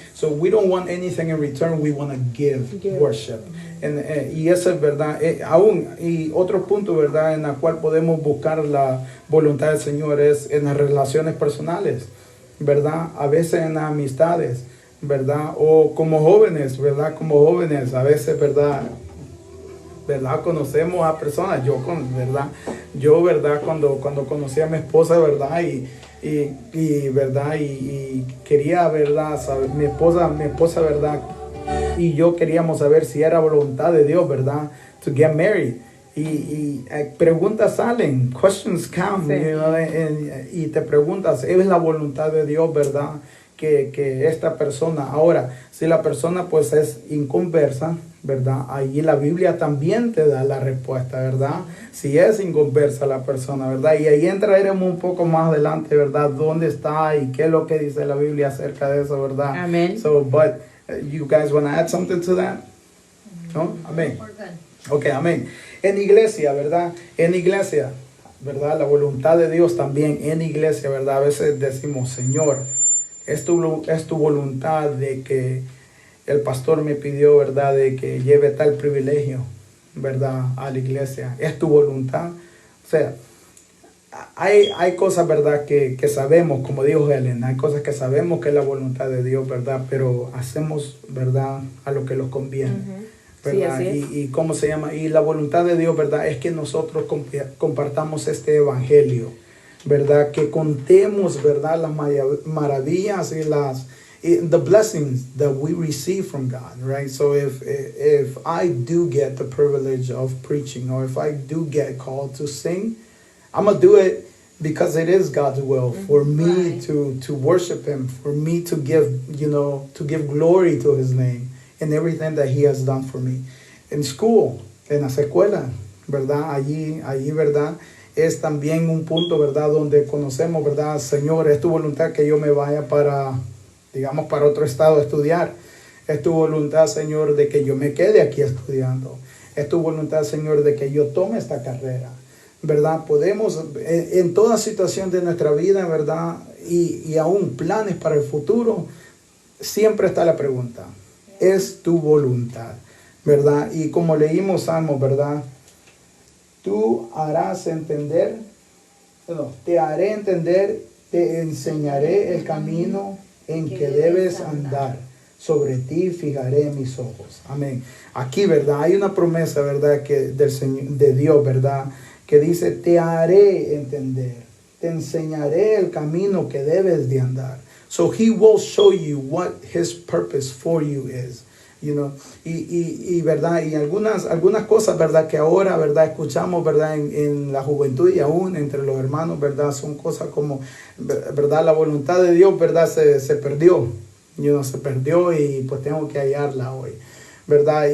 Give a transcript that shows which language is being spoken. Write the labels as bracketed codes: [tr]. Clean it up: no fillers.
[en] So we don't want anything in return, we want to give worship. [es] Y eso es verdad. Y otro punto, verdad, en la cual podemos buscar la voluntad del Señor es en las relaciones personales, verdad, a veces en las amistades, verdad, o como jóvenes, verdad, a veces, verdad, conocemos a personas. Yo, verdad, cuando conocí a mi esposa, verdad, y verdad, y quería, verdad, saber, mi esposa, verdad, y yo queríamos saber si era voluntad de Dios, ¿verdad? [en] To get married. [es] Y preguntas salen, [en] questions come, [es] sí. [en] You know, [es] y te preguntas, ¿es la voluntad de Dios, verdad? Que esta persona, ahora, si la persona pues es inconversa, ¿verdad? Ahí la Biblia también te da la respuesta, ¿verdad? Si es inconversa la persona, ¿verdad? Y ahí entraremos un poco más adelante, ¿verdad? ¿Dónde está y qué es lo que dice la Biblia acerca de eso, ¿verdad? Amén. [en] So, but you guys want to add something to that? [es] No? Amén. Ok, amén. En iglesia, ¿verdad? En iglesia, ¿verdad? La voluntad de Dios también en iglesia, ¿verdad? A veces decimos, Señor, es tu voluntad de que el pastor me pidió, ¿verdad? De que lleve tal privilegio, ¿verdad? A la iglesia. Es tu voluntad. O sea, hay cosas, ¿verdad? Que sabemos, como dijo Helen, hay cosas que sabemos que es la voluntad de Dios, ¿verdad? Pero hacemos, ¿verdad? A lo que nos conviene, ¿verdad? Sí, y ¿cómo se llama? Y la voluntad de Dios, ¿verdad? Es que nosotros compartamos este evangelio, ¿verdad? Que contemos, ¿verdad? Las maravillas y [en] the blessings that we receive from God, right? So if I do get the privilege of preaching, or if I do get called to sing, I'm going to do it because it is God's will for me to worship Him, for me to give glory to His name and everything that He has done for me. In school, [es] en la escuela, ¿verdad? Allí, ¿verdad? Es también un punto, ¿verdad? Donde conocemos, ¿verdad? Señor, es tu voluntad que yo me vaya para otro estado a estudiar. Es tu voluntad, Señor, de que yo me quede aquí estudiando. Es tu voluntad, Señor, de que yo tome esta carrera, ¿verdad? Podemos, en toda situación de nuestra vida, ¿verdad? Y aún planes para el futuro, siempre está la pregunta, ¿es tu voluntad? ¿Verdad? Y como leímos Salmos, ¿verdad? Tú harás entender, te haré entender, te enseñaré el camino en que debes andar. Sobre ti fijaré mis ojos. Amén. Aquí, ¿verdad? Hay una promesa, ¿verdad? Que del Señor, de Dios, ¿verdad? Que dice, te haré entender, te enseñaré el camino que debes de andar. [en] So He will show you what His purpose for you is. You know? [es] Y verdad, y algunas cosas, ¿verdad? Que ahora, ¿verdad? Escuchamos, ¿verdad? En la juventud y aún entre los hermanos, ¿verdad? Son cosas como, ¿verdad? La voluntad de Dios, ¿verdad? Se perdió. Se perdió y pues tengo que hallarla hoy, ¿verdad?